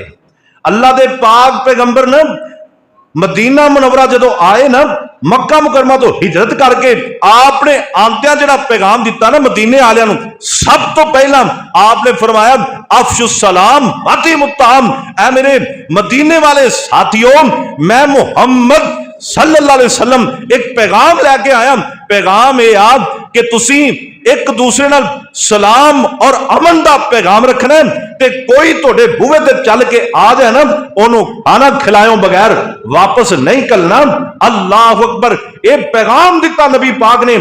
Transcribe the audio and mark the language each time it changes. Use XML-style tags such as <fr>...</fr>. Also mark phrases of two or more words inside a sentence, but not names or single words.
<pa>اللہ دے پاک پیغمبر نے مدینہ منورہ جدوں آئے نا، مکہ مکرمہ توں ہجرت کر کے آپ نے آندیاں جہڑا پیغام دتا نا مدینے والیاں نوں، سب توں پہلا آپ نے فرمایا</pa> <ar>أفشوا السلام وأطعموا الطعام.</ar> <pa>اے میرے مدینے والے ساتھیو، میں محمد</pa> <ar>صلى الله عليه وسلم</ar> <pa>اک پیغام لے کے آیا. پیغام یہ آ کہ تسی اک دوجے نال سلام اور امن دا پیغام رکھنا ہے، تے کوئی تہاڈے بوہے تے چل کے آ جائے نا، اوہنوں کھانا کھلائیو بغیر واپس نہیں کرنا.</pa> <ar>الله أكبر.</ar> <pa>یہ پیغام دتا نبی پاک نے.</pa>